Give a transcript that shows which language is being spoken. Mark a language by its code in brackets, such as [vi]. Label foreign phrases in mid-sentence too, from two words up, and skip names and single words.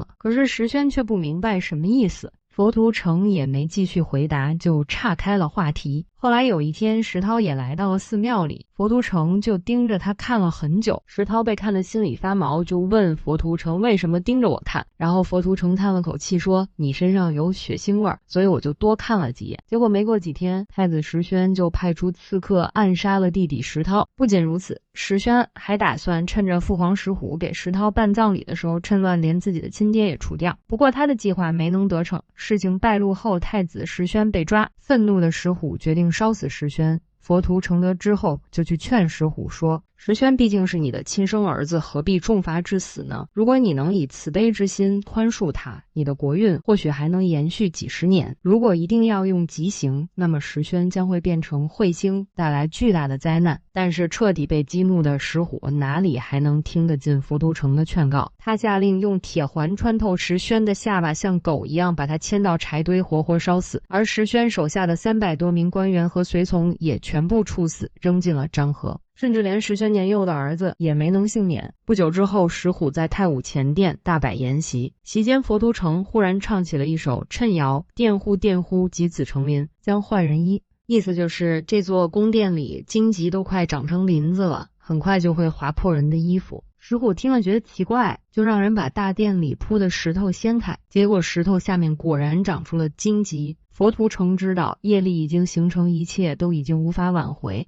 [zh] 可是石宣卻不明白什麼意思。佛图澄也沒繼續回答，就岔開了話題。後來有一天，石濤也來到了寺廟裡，佛圖澄就盯着他看了很久。石濤被看得心裡發毛，就問佛圖澄為什麼盯着我看。然後佛图澄嘆了口气說：“你身上有血腥味，所以我就多看了幾眼。” 結果沒過幾天，太子石宣就派出刺客暗殺了弟弟石濤。不僅如此，石宣還打算趁着父皇石虎給石濤辦葬禮的時候，趁亂連自己的親爹也除掉。不過他的計劃沒能得逞，事情敗露後，太子石宣被抓，憤怒的石虎決定燒死石宣。佛圖澄得知後，就去勸石虎說：“石宣畢竟是你的親生兒子，何必重罰致死呢？如果你能以慈悲之心寬恕他，你的國運或許還能延續幾十年。如果一定要用極刑，那麼石宣將會變成彗星，帶來巨大的災難。” 但是徹底被激怒的石虎哪裡還能聽得進佛图澄的勸告？他下令用鐵環穿透石宣的下巴，像狗一樣把他牽到柴堆活活燒死。而石宣手下的300多名官員和隨从也全部处死，扔进了漳河。甚至連石宣年幼的兒子也沒能幸免。不久之後，石虎在太武前殿大摆筵席，席間佛图澄忽然唱起了一首讖謠：“佃戶佃戶及子成林，將換人衣。” 意思就是這座宮殿裡荊棘都快長成林子了，很快就會劃破人的衣服。石虎聽了覺得奇怪，就讓人把大殿裡鋪的石頭掀開，結果石頭下面果然長出了荊棘。佛圖澄知道業力已經形成，一切都已經無法挽回。